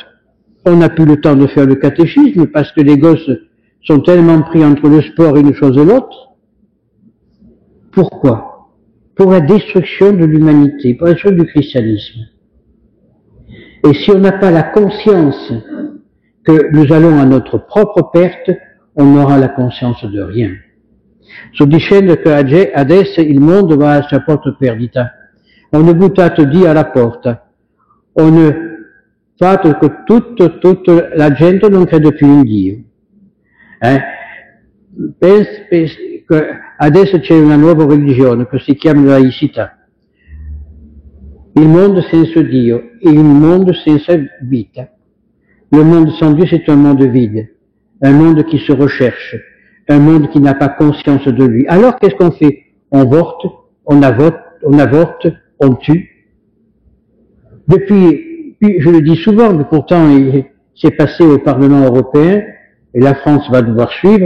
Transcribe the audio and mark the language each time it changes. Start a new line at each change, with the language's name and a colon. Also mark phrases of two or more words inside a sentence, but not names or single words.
French: On n'a plus le temps de faire le catéchisme parce que les gosses sont tellement pris entre le sport et une chose et l'autre. Pourquoi? Pour la destruction de l'humanité, pour la destruction du christianisme. Et si on n'a pas la conscience que nous allons à notre propre perte, on n'aura la conscience de rien.
Italian: Sto dicendo che adesso il mondo va a sua propria perdita. Hanno buttato Dio alla porta. Hanno fatto che tutta la gente non crede più in Dio. Adesso c'è una nuova religione che si chiama laicità. Il mondo senza Dio è un mondo senza vita.
French: Le monde sans Dieu, c'est un monde vide, un monde qui se recherche, un monde qui n'a pas conscience de lui. Alors, qu'est-ce qu'on fait? On avorte, on tue. Depuis, je le dis souvent, mais pourtant, c'est passé au Parlement européen, et la France va devoir suivre.